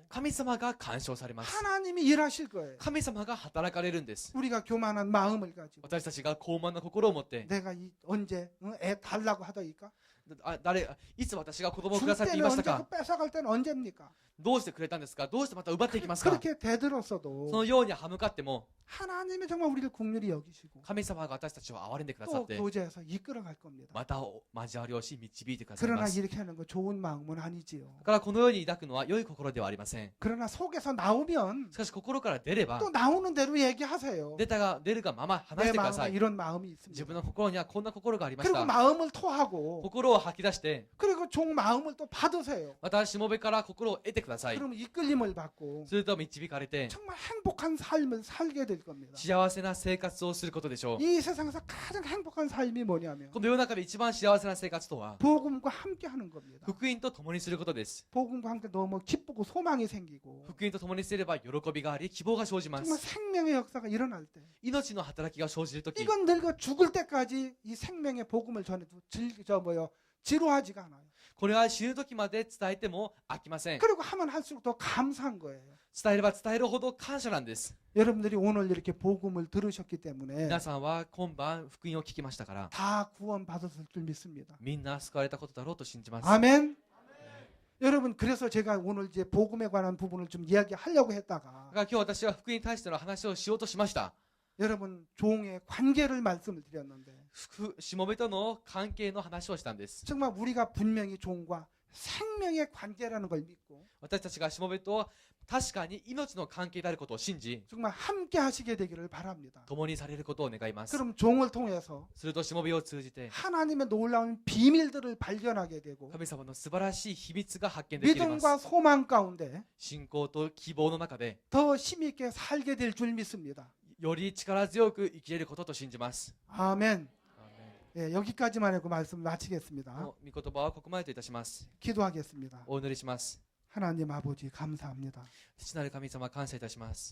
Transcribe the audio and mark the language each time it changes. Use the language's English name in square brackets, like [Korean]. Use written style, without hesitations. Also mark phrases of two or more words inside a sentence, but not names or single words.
[Japanese] 神様が干渉されます。 [Korean] 하나님이 일하실 거예요. [Japanese] 神様が働かれるんです。 [Korean] 우리가 교만한 마음을 가지고 [Japanese] 私たちが高慢な心を持って [Korean] 내가 언제 애 달라고 하다니까 [Japanese] いつ私が子供をく [Korean] 줄 [Japanese] ださいって言い [Korean] 때는 [Japanese] ました [Korean] 언제 [Japanese] か？ [Korean] 뺏어갈 때는 언제입니까? [Japanese] どうしてくれたんですか？どうしてまた奪っていきますか？ [Korean] 그렇게 [Japanese] そ [Korean] 되들었어도 [Japanese] のように歯向かっても [Korean] 하나님이 정말 우리를 긍휼히 여기시고 [Japanese] 神様が私たちを憐れんでくださっ [Korean] 또 [Japanese] て [Korean] 교제해서 이끌어갈 겁니다. [Japanese] また交わりをし導いてください [Korean] 그러나 [Japanese] ます。 [Korean] 이렇게 하는 거 좋은 마음은 아니지요. [Japanese] だからこのように抱くのは良い心ではありません。 [Korean] 그러나 속에서 나오면 [Japanese] しかし心から出れば [Korean] 또 나오는 대로 얘기하세요. [Japanese] 出るがまま話し [Korean] 내 [Japanese] てくだ [Korean] 마음에 [Japanese] さい。 [Korean] 이런 마음이 [Japanese] 自 [Korean] 있습니다. [Japanese] 分の心にはこんな心がありまし [Korean] 그리고 [Japanese] た。 [Korean] 마음을 토하고 [Japanese] 心を吐き出して [Korean] 그리고 종 마음을 또 받으세요. [Japanese] またしもべから心を得てください。 [Korean] 그러면 이끌림을 받고 [Japanese] すると導かれて [Korean] 정말 행복한 삶을 살게 될 겁니다. [Japanese] 幸せな生活をすることでしょう。 [Korean] 이 세상에서 가장 행복한 삶이 뭐냐면 [Japanese] この世の中で一番幸せな生活とは [Korean] 복음과 함께하는 겁니다. [Japanese] 福音と共にすることです。 [Korean] 복음과 함께 너무 기쁘고 소망이 생기고 [Japanese] 福音と共にすれば喜びがあり希望が生じま [Korean] 정말 [Japanese] す。 [Korean] 생명의 역사가 일어날 때 [Japanese] 命の働きが生じるとき、 [Korean] 이건 늙어 죽을 때까지 이 생명의 복음을 전해도 지루하지가 않아요. [Japanese] これは死ぬ時まで伝えても飽きません。 [Korean] 그리고 하면 할수록 더 감사한 거예요. [Japanese] 伝えれば伝えるほど感謝なんです。 [Korean] 여러분들이 오늘 이렇게 복음을 들으셨기 때문에 [Japanese] 皆さんは今晩福音を聞きましたから、 [Korean] 다 구원받았을 줄 믿습니다. [Japanese] みんな救われたことだろうと信じます。 [Korean] 아멘. 여러분 그래서 제가 오늘 이제 복음에 관한 부분을 좀 이야기하려고 [Japanese] だ [Korean] 했다가 [Japanese] から今日私は福音に対しての話をしようとしました。 [Korean] 여러분 종의 관계를 말씀을 드렸는데 [Japanese] しもべとの関係の話をしたんです。 [Korean] 정말 우리가 분명히 종과 생명의 관계라는 걸 믿고 [Japanese] 私たちがしもべと確かに命の関係であることを信じ、 [Korean] 정말 함께 하시게 되기를 바랍니다. [Japanese] 共にされることを願います。 [Korean] 그럼 종을 통해서 [Japanese] するとしもべを通じて [Korean] 하나님의 놀라운 비밀들을 발견하게 되고 [Japanese] 神様の素晴らしい秘密が発見できます。 [Korean] 믿음과 소망 가운데 [Japanese] 信仰と希望の中で [Korean] 더 힘있게 살게 될 줄 믿습니다. [Japanese] より力強く生きれることと信じます。 [Korean] 아멘. [Japanese] アーメ [Korean] 예, 여기까지만 하고 말씀 [Japanese] ン [Korean] 마치겠습니다. [Japanese] この御言葉はここまでといたします。 [Korean] 기도하겠습니다. [Japanese] お祈りします。 [Korean] 하나님 아버지 감사합니다. [Japanese] 父なる神様、感謝いたします。